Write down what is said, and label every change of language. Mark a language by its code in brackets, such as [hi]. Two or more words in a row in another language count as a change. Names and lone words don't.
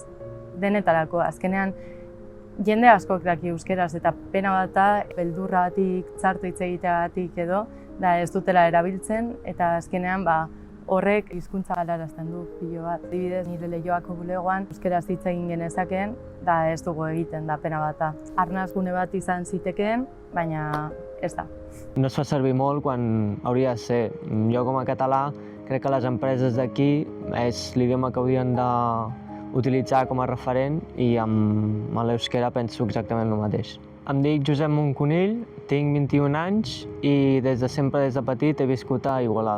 [eu] Denetarako, azkenean jende askok daki euskeraz eta pena bat da beldurratik, txarto hitz egiteagatik edo, da ez dutela erabiltzen eta azkenean horrek hizkuntza galarazten du pilo bat. Adibidez, nire Leioako bulegoan euskeraz hitz egin genezakeen, da ez dugu egiten, da pena bat da. Arnaz gune bat izan zitekeen, baina ez da. [ca] No es fa servir molt quan hauria de ser. Jo com a català crec que les empreses d'aquí és l'idioma que haurien d'utilitzar com a referent i amb l'euskera penso exactament el mateix. Em dic Josep Monconill, tinc 21 anys i des de sempre, des de petit, he viscut a Igualada.